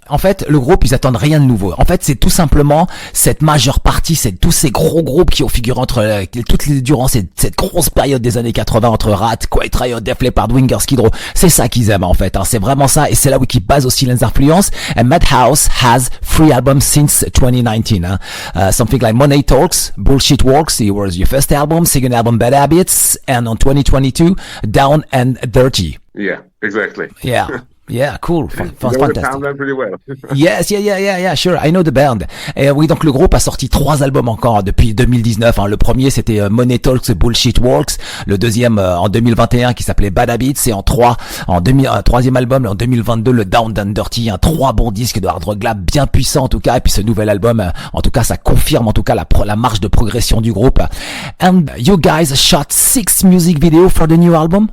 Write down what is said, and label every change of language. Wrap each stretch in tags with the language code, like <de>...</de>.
<fr>En fait, le groupe, ils attendent rien de nouveau. En fait, c'est tout simplement cette majeure partie, c'est tous ces gros groupes qui ont figuré durant cette grosse période des années 80 entre Rat, Quiet Riot, Def Leppard, Winger, Skid Row. C'est ça qu'ils aiment, en fait. C'est vraiment ça. Et c'est là où ils basent aussi les influences.</fr> <en>And Mädhouse has 3 albums since 2019. Something like Money Talks, Bullshit Walks. It was your first album, second album, Bad Habits. And on 2022, Down and Dirty. Yeah, exactly. Yeah. Yeah, cool. Fantastic. Pretty well. Yes, yeah, sure. I know the band.</en> <fr>Et oui, donc le groupe a sorti 3 albums encore depuis 2019. Le premier, c'était Money Talks, Bullshit Walks. Le deuxième, en 2021, qui s'appelait Bad Habits. Et troisième album, en 2022, le Down and Dirty. 3 bons disques de hard rock glam bien puissants, en tout cas. Et puis ce nouvel album, en tout cas, ça confirme, en tout cas, la marche de progression du groupe.</fr> <en>And you guys shot 6 music videos for the new album.</en>